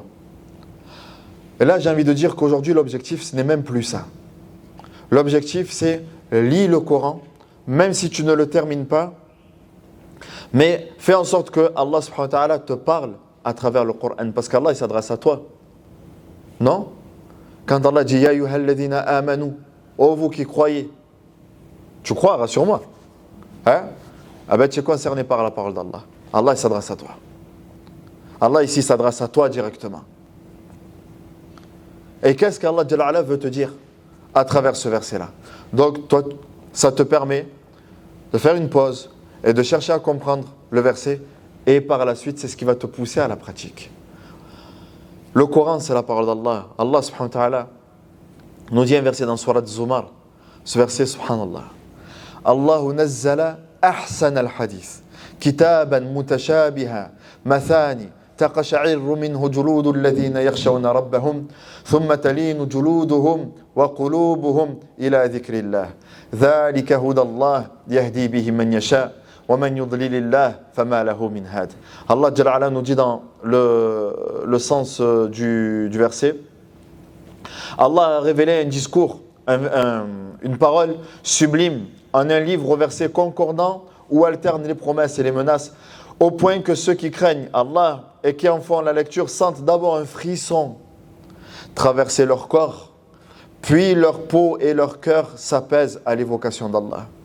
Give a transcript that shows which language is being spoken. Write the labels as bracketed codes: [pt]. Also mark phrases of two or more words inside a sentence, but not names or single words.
[fr] Et là, j'ai envie de dire qu'aujourd'hui, l'objectif, ce n'est même plus ça. L'objectif, c'est lis le Coran, même si tu ne le termines pas, mais fais en sorte que Allah [ar] سبحانه وتعالى [fr] te parle à travers le Coran, parce qu'Allah, il s'adresse à toi. Non? Quand Allah dit « [ar] يا أيها الذين آمنوا [fr] » oh vous qui croyez. Tu crois, rassure-moi. Hein? Ah ben tu es concerné par la parole d'Allah. Allah, il s'adresse à toi. Allah, ici, s'adresse à toi directement. Et qu'est-ce qu'Allah Jalla veut te dire à travers ce verset-là? Donc, toi, ça te permet de faire une pause et de chercher à comprendre le verset. Et par la suite, c'est ce qui va te pousser à la pratique. Le Coran, c'est la parole d'Allah. Allah, [ar] سبحانه وتعالى, [fr] nous dit un verset dans Surat Zumar. Ce verset, subhanallah. [ar] الله نزل أحسن الحديث. كتابا متشابها مثاني. تقشعر منه جلود الذين يخشون ربهم ثم تلين جلودهم وقلوبهم إلى ذكر الله ذلك هدى الله يهدي به من يشاء ومن يضلل الله فما له من هاد. [fr] Allah [ar] جل وعلا [fr] nous dit dans le sens du verset, Allah a révélé un discours, une parole sublime en un livre au verset concordant où alternent les promesses et les menaces, au point que ceux qui craignent Allah et qui en font la lecture sentent d'abord un frisson traverser leur corps, puis leur peau et leur cœur s'apaisent à l'évocation d'Allah.